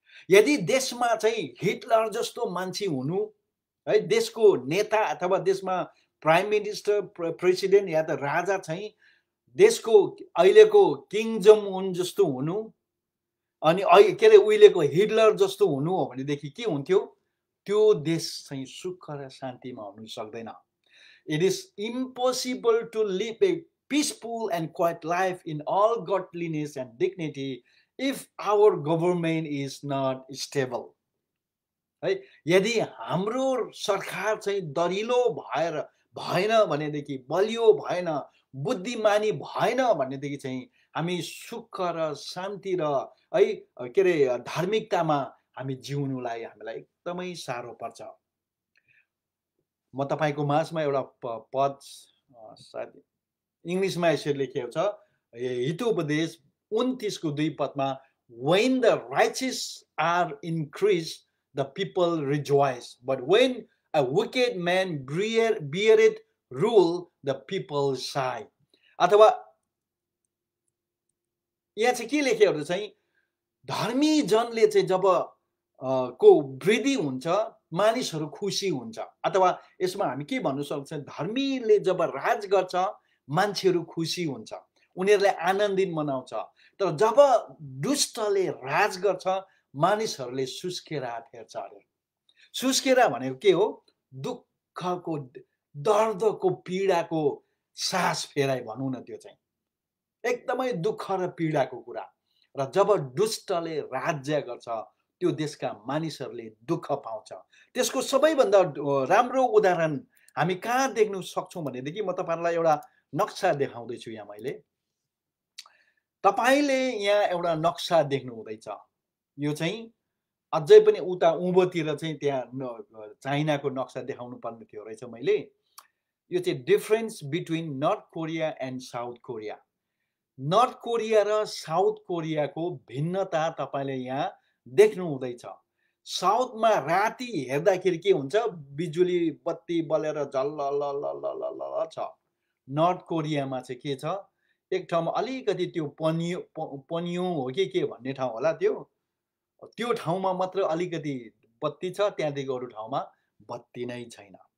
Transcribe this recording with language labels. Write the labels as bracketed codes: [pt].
[ne] यदि देशमा चाहिँ हिटलर जस्तो मान्छे हुनु है, देशको नेता अथवा देशमा प्राइम मिनिस्टर प्रेसिडेन्ट या त राजा चाहिँ देशको अहिलेको किङ जङ उन जस्तो हुनु, अनि के अरे उहिलेको हिटलर जस्तो हुनु हो भनेदेखि के हुन्थ्यो? त्यो देश चाहिँ सुख र शान्तिमा हुन सक्दैन। [en] It is impossible to live a peaceful and quiet life in all godliness and dignity if our government is not stable. [ne] है, यदि हाम्रो सरकार चाहिँ दरिलो भएन भनेदेखि, बलियो भएन, बुद्धिमानी भएन भनेदेखि चाहिँ हामी सुख र शान्ति र है के अरे धार्मिकतामा हामी जिउनुलाई हामीलाई एकदमै साह्रो पर्छ। म तपाईँको माझमा एउटा पद सायद इङ्ग्लिसमा यसरी लेखिएको छ, हितोपदेश 29:2 पदमा, [en] when the righteous are increased the people rejoice, but when a wicked man beareth rule the people sigh. [ne] अथवा यहाँ चाहिँ के लेखेको चाहिँ, धर्मी जनले चाहिँ जब को वृद्धि हुन्छ मानिसहरू खुसी हुन्छ, अथवा यसमा हामी के भन्नु सक्छौँ, धर्मीले जब राज गर्छ मान्छेहरू खुसी हुन्छ, उनीहरूले आनन्दित मनाउँछ। तर जब दुष्टले राज गर्छ मानिसहरूले सुस्केरा फेर्छ अरे। सुस्केरा भनेको के हो? दुःखको, दर्दको, पीडाको सास फेराइ भनौँ न, त्यो चाहिँ एकदमै दुःख र पीडाको कुरा। र जब दुष्टले राज्य गर्छ त्यो देशका मानिसहरूले दुःख पाउँछ। त्यसको सबैभन्दा राम्रो उदाहरण हामी कहाँ देख्न सक्छौँ भनेदेखि, म तपाईहरुलाई एउटा नक्सा देखाउँदैछु। यहाँ मैले तपाईले यहाँ एउटा नक्सा देख्नु हुँदैछ। यो चाहिँ अझै पनि उता उँभोतिर चाहिँ त्यहाँ चाइनाको नक्सा देखाउनु पर्ने थियो रहेछ मैले। यो चाहिँ [en] Difference between north Korea and south Korea. [ne] North Korea र साउथ कोरियाको भिन्नता तपाईले यहाँ देख्नु हुँदैछ। साउथमा राति हेर्दाखेरि के हुन्छ, बिजुली बत्ती बलेर झल्ल छ। नर्थ कोरियामा चाहिँ के छ, एक ठाउँमा अलिकति त्यो पन्यो हो कि के भन्ने ठाउँ होला, त्यो ठाउँमा मात्र अलिकति बत्ती छ, त्यहाँदेखि अरू ठाउँमा बत्ती नै छैन।